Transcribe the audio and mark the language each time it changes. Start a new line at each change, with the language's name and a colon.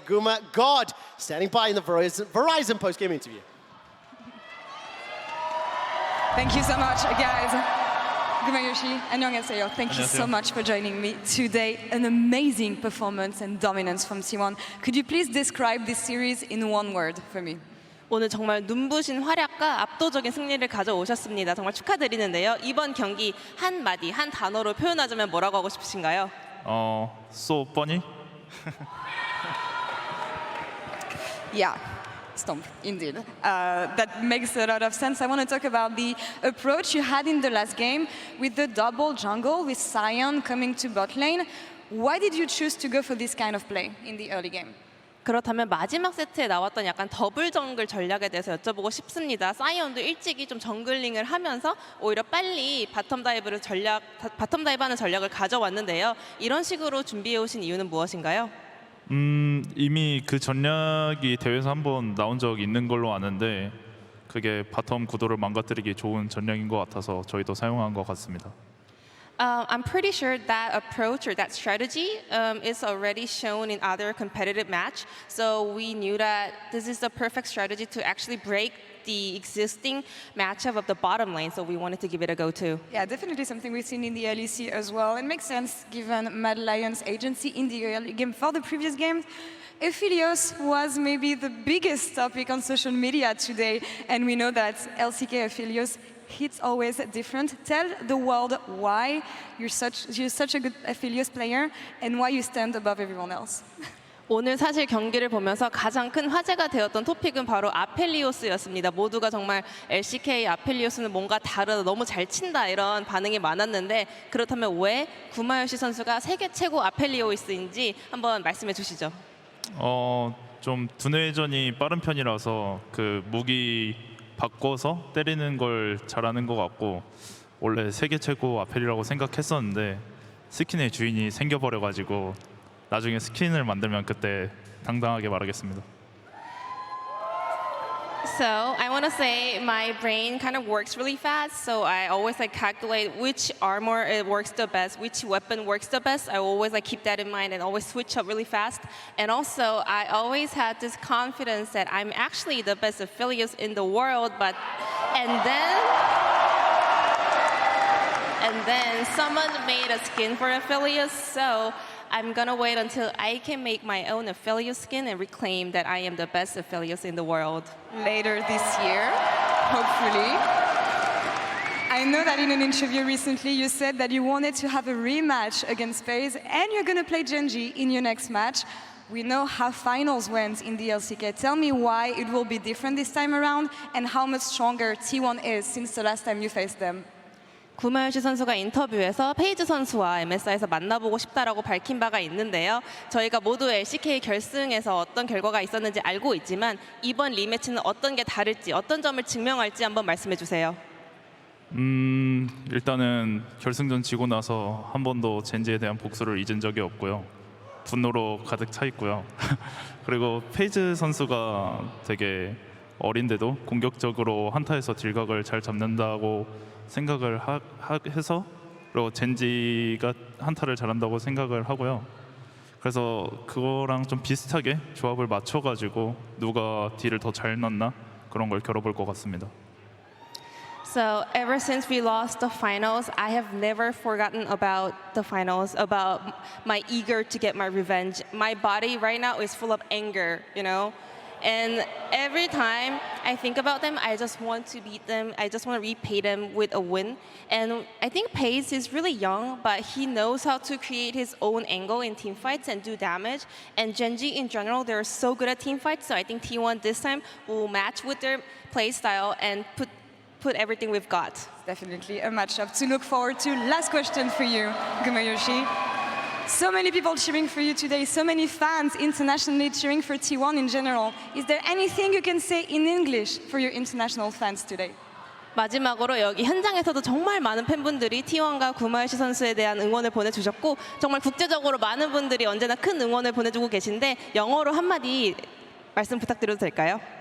English: Guma God, standing by in the Verizon post-game interview. Thank you so much, guys. Gumayoshi,
Korean: 안녕하세요.
English: Thank you so much for joining me today. An amazing performance and dominance from T1. Could you please describe this series in one word for me?
Korean: 오늘 정말 눈부신 활약과 압도적인 승리를 가져오셨습니다. 정말 축하드리는데요. 이번 경기 한 마디, 한 단어로 표현하자면 뭐라고 하고 싶으신가요?
English: So funny. Yeah. Stomp, indeed. That makes a lot of sense. I want to talk about the approach you had in the last game with the double jungle, with Sion coming to bot lane. Why did you choose to go for this kind of play in the early game?
Korean: 그렇다면 마지막 세트에 나왔던 약간 더블 정글 전략에 대해서 여쭤보고 싶습니다. 사이언도 일찍이 좀 정글링을 하면서 오히려 빨리 바텀 다이브하는 전략을 가져왔는데요. 이런 식으로 준비해 오신 이유는 무엇인가요? 이미 그 전략이 대회에서 한번 나온 적이 있는 걸로 아는데 그게 바텀 구도를 망가뜨리기 좋은 전략인 것 같아서 저희도 사용한 것 같습니다.
English: I'm pretty sure that approach or that strategy is already shown in other competitive match. So we knew that this is the perfect strategy to actually break the existing matchup of the bottom lane. So we wanted to give it a go too. Yeah, definitely something we've seen in the early C as well. It makes sense given Mad Lions' agency in the early game. For the previous games, Aphelios was maybe the biggest topic on social media today. And we know that LCK Aphelios hits always different. Tell the world why you're such a good Aphelios player and why you stand above everyone else.
Korean: 오늘 사실 경기를 보면서 가장 큰 화제가 되었던 토픽은 바로 아펠리오스였습니다. 모두가 정말 LCK 아펠리오스는 뭔가 다르다, 너무 잘 친다 이런 반응이 많았는데 그렇다면 왜 구마요시 선수가 세계 최고 아펠리오스인지 한번 말씀해 주시죠. 좀 두뇌전이 빠른 편이라서 그 무기 바꿔서 때리는 걸 잘하는 것 같고 원래 세계 최고 아펠이라고 생각했었는데 스킨의 주인이 생겨버려가지고 나중에 스킨을 만들면 그때 당당하게 말하겠습니다.
English: So I want to say my brain kind of works really fast. So I always calculate which armor it works the best, which weapon works the best. I always keep that in mind and always switch up really fast. And also I always had this confidence that I'm actually the best Aphelios in the world. And then someone made a skin for Aphelios. So I'm gonna wait until I can make my own Aphelios skin and reclaim that I am the best Aphelios in the world. Later this year, hopefully. I know that in an interview recently you said that you wanted to have a rematch against FaZe and you're going to play Genji in your next match. We know how finals went in the LCK. Tell me why it will be different this time around and how much stronger T1 is since the last time you faced them.
Korean: 구마요시 선수가 인터뷰에서 페이즈 선수와 MSI에서 만나보고 싶다라고 밝힌 바가 있는데요. 저희가 모두 LCK 결승에서 어떤 결과가 있었는지 알고 있지만 이번 리매치는 어떤 게 다를지 어떤 점을 증명할지 한번 말씀해 주세요. 일단은 결승전 지고 나서 한 번도 젠지에 대한 복수를 잊은 적이 없고요. 분노로 가득 차 있고요. 그리고 페이즈 선수가 되게 어린데도 공격적으로 한타에서 딜각을 잘 잡는다고 생각을 해서 그리고 젠지가 한타를 잘한다고 생각을 하고요. 그래서 그거랑 좀 비슷하게 조합을 맞춰가지고 누가 딜을 더 잘 넣나 그런 걸 겨뤄볼 것 같습니다.
English: So ever since we lost the finals, I have never forgotten about the finals, about my eager to get my revenge. My body right now is full of anger, you know? And every time I think about them, I just want to beat them. I just want to repay them with a win. And I think FaZe is really young, but he knows how to create his own angle in team fights and do damage. And Genji in general, they're so good at team fights. So I think T1 this time will match with their play style and put everything we've got. Definitely a matchup to look forward to. Last question for you, Gumayoshi. So many people cheering for you today, so many fans internationally cheering for T1 in general. Is there anything you can say in English for your international fans today?
Korean: 마지막으로 여기 현장에서도 정말 많은 팬분들이 T1과 구마요시 선수에 대한 응원을 보내주셨고 정말 국제적으로 많은 분들이 언제나 큰 응원을 보내주고 계신데 영어로 한마디 말씀 부탁드려도 될까요?